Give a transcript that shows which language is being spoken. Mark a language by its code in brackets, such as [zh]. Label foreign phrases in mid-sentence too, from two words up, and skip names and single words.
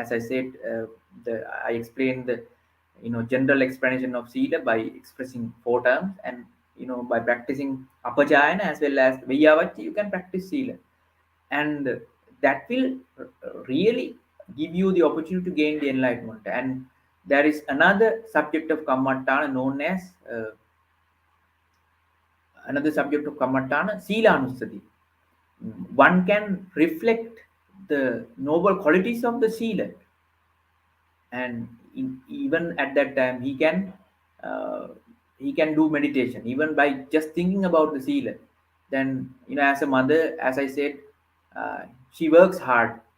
[en] As I said, I explained the general explanation of sila by expressing four terms, and by practicing apajayana as well as vayavacchi, you can practice sila, and that will really give you the opportunity to gain the enlightenment. And there is another subject of kammatana known as another subject of kammatana, [pi] sila anusati. [en] One can reflect the noble qualities of the sila, and even at that time uh, he can do meditation even by just thinking about the sila. Then as a mother, as I said, uh, she works hard.